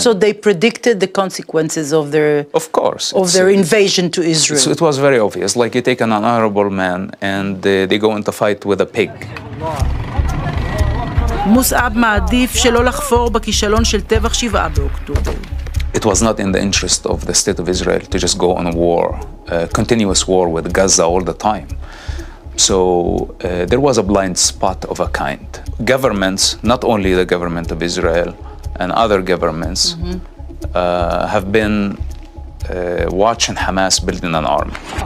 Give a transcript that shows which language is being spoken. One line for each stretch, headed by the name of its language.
English: So they predicted the consequences of their invasion to Israel. So it was very obvious. Like you take an honorable man and they go into fight with a pig.
Hebrew: מוסאב מעדיף שלא לחפור בכישלון של טבח 7 באוקטובר.
English: It was not in the interest of the state of Israel to just go on a war, continuous war with Gaza all the time. So there was a blind spot of a kind. Governments, not only the government of Israel and other governments, have been watching Hamas building an army.